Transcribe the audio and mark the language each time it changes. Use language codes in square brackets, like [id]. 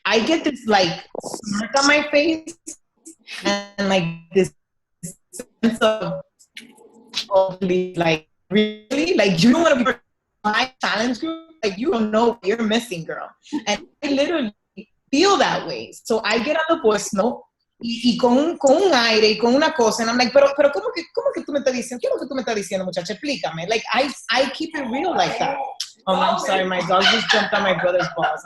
[en] I get this like smirk on my face and like this sense of like, really? Like, you don't want to be my challenge group? Like, you don't know what you're missing, girl. And I literally feel that way. So I get on the voice note [es] y con un aire y con una cosa, [en] and I'm like, [es] pero ¿cómo que tú me estás diciendo? ¿Qué es lo que tú me estás diciendo, muchacha? Explícame. [en] Like, I keep it real like that. Oh, I'm sorry, my dog just jumped on my brother's balls.